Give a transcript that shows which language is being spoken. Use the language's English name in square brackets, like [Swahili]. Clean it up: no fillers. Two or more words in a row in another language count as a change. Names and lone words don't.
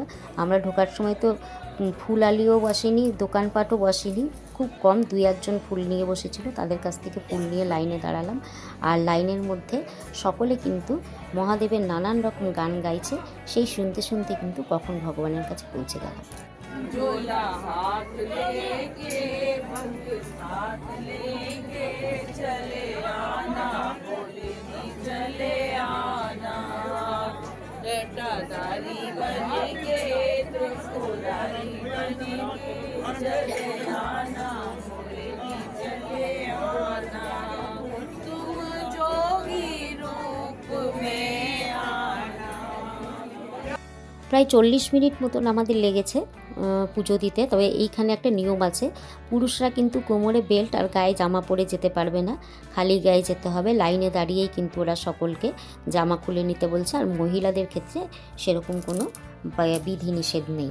[Bangla] আমরা ঢোকার সময় তো ফুল আলিও বসেনি, দোকানপাটও বসেনি, খুব কম 2-1 জন ফুল নিয়ে বসেছিল। তাদের কাছ থেকে ফুল নিয়ে লাইনে দাঁড়ালাম। আর লাইনের মধ্যে সকলে কিন্তু মহাদেবের নানান রকম গান গাইছে। সেই শুনতে শুনতে কিন্তু কখন ভগবানের কাছে পৌঁছে গেলাম। [Hindi] झोला हाथ लेके भंग साथ लेके चले आना, बोले नी चले आना, जटाधारी बनेगे त्रिशूलधारी बनेगे, चले आना, बोले नी चले आना, तुम जोगी रूप में [Bangla] প্রায় 40 মিনিট মতন আমাদের লেগেছে পুজো দিতে। তবে এইখানে একটা নিয়ম আছে, পুরুষরা কিন্তু কোমরে বেল্ট আর গায়ে জামা পরে যেতে পারবে না, খালি গায়ে যেতে হবে। লাইনে দাঁড়িয়েই কিন্তু ওরা সকলকে জামা খুলে নিতে বলছে, আর মহিলাদের ক্ষেত্রে সেরকম কোনো বিধিনিষেধ নেই।